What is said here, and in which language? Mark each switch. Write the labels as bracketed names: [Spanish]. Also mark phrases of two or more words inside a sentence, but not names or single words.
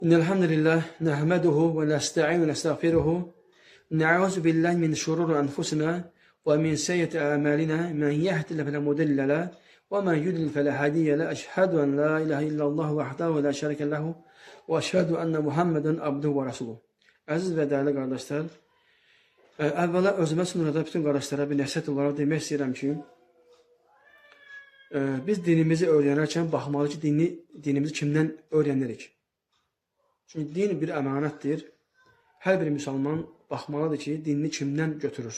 [Arabic] إن الحمد لله نحمده ونستعين ونستغفره نعوذ بالله من شرور أنفسنا ومن سيئة أعمالنا من يهد الله فلا مضل له ومن يضلل فلا هادي له أشهد أن لا إله إلا الله وحده لا şerike له وأشهد أن محمدا عبده ورسوله. [Azerbaijani] Əziz və dəyərli qardaşlar, əvvəla özümə sonra da bütün qardaşlara bir nəsihət olaraq demək istəyirəm ki, biz dinimizi öyrənərkən baxmalı ki, dinimizi kimdən öyrənirik? Çünki din bir əmanətdir. Hər bir müsəlman baxmalıdır ki, dinini kimdən götürür.